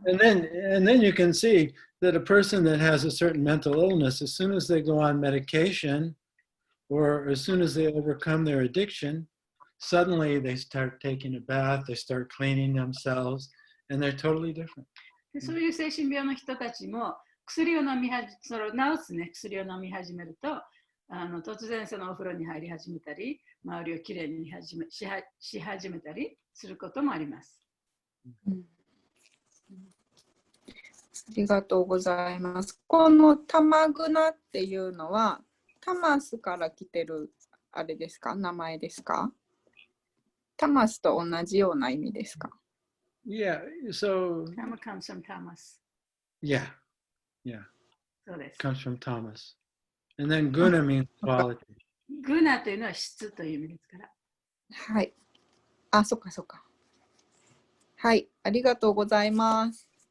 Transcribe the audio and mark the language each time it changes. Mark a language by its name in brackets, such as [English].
[English] And then you can see that a person that has a certain mental illness, as soon as they go on medication or as soon as they overcome their addiction, suddenly they start taking a bath, they start cleaning themselves, and they're totally different. [Japanese] でそういう精神病の人たちも薬を飲み治すね、薬を飲み始めると突然そのお風呂に入り始めたり、周りをきれいにし始めたりすることもあります。ありがとうございます。このタマグナっていうのは、タマスから来てるあれですか？名前ですか？タマスと同じような意味ですか？ [English] Yeah, so Tama comes from Thomas. yeah. [Japanese] そうです。 [English] Comes from Thomas. And then guna means quality. [Japanese] グナというのは質という意味ですから。はい。あ、そっかそっか。はい、ありがとうございます。